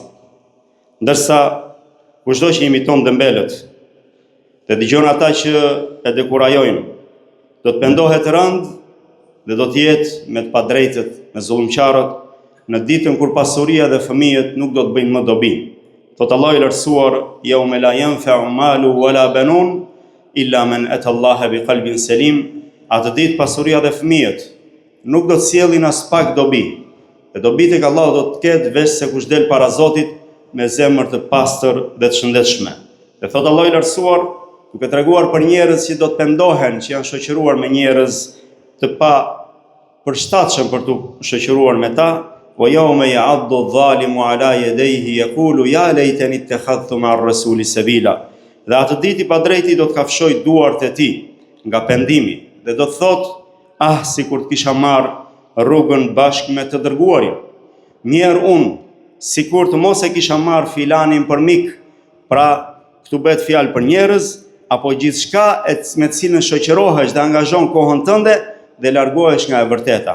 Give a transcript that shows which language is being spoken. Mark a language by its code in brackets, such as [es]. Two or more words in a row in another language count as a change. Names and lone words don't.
[sq] Ndërsa kushdo që imiton dembelët dhe dëgjon ata që e dekurajojnë, do të pendohet rënd dhe do të jetë me të padrejtët, me zullumqarët, në ditën kur pasuria dhe fëmijët nuk do të bëjnë më dobi. Thot Allahu i lartësuar: [ar] "يوم لا ينفع مال ولا بنون إلا من أتى الله بقلب سليم." [sq] Atë ditë pasuria dhe fëmijët nuk do të sjellin as pak dobi. Dhe dobi tek Allahu do të ketë veç se kush del para Zotit me zemër të pastër dhe të shëndetshme. Dhe thot Allahu i lartësuar, duke treguar për njerëz që do të pendohen, që janë shoqëruar me njerëz të pa përshtatshëm për të shoqëruar me ta: [ar] "ويوم يعض الظالم على يديه يقول يا ليتني اتخذت مع الرسول سبيلا." [sq] Dhe atë ditë i padrejti do të kafshojë duart e tij nga pendimi dhe do të thotë: "Ah, sikur të kisha marrë rrugën bashkë me të dërguarin. Mirë unë, sikur të mos e kisha marrë filanin për mik." Pra, këtu bëhet fjalë për njerëz apo gjithçka me të cilën shoqërohesh dhe angazhon kohën tënde dhe largohesh nga e vërteta.